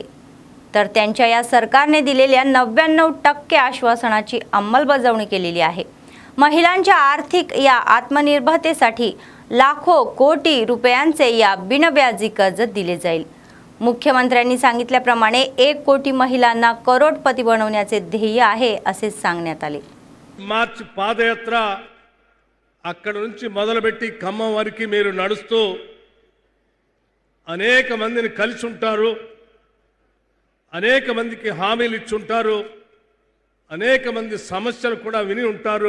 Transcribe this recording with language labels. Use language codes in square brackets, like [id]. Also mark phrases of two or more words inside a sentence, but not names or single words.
[mr] तर त्यांच्या या सरकारने दिलेल्या 99% आश्वासनाची अंमलबजावणी केलेली आहे. महिलांच्या आर्थिक या आत्मनिर्भरतेसाठी लाखो कोटी रुपयांचे या बिनव्याजी कर्ज दिले जाईल. मुख्यमंत्र्यांनी सांगितल्याप्रमाणे 1 कोटी महिलांना करोडपती बनवण्याचे ध्येय आहे असे सांगण्यात आले. [te] మార్చ్ పాదయాత్ర అక్కడ నుంచి మొదలుపెట్టి ఖమ్మం వరకు మీరు నడుస్తూ అనేక మందిని కలిసి ఉంటారు, అనేక మందికి హామీలు ఇచ్చి ఉంటారు, అనేక మంది సమస్యలు కూడా విని ఉంటారు.